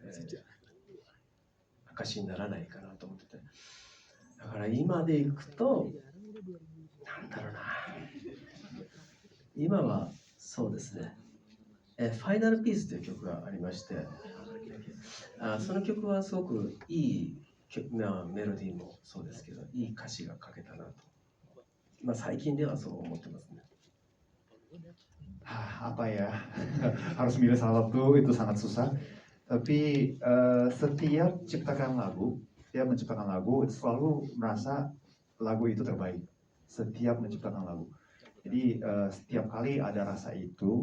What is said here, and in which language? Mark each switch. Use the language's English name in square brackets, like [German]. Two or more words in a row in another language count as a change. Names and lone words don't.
[Japanese] 証にならないかなと思ってて、だから今でいくとなんだろうな、今はそうですね、ファイナルピースという曲がありまして、その曲はすごくいいメロディーもそうですけど、いい歌詞が書けたなと、最近ではそう思ってますね。 [Indonesian] Apa ya, harus milih salah satu itu sangat susah. Tapi setiap menciptakan lagu selalu merasa lagu itu terbaik. Setiap menciptakan lagu. Jadi setiap kali ada rasa itu.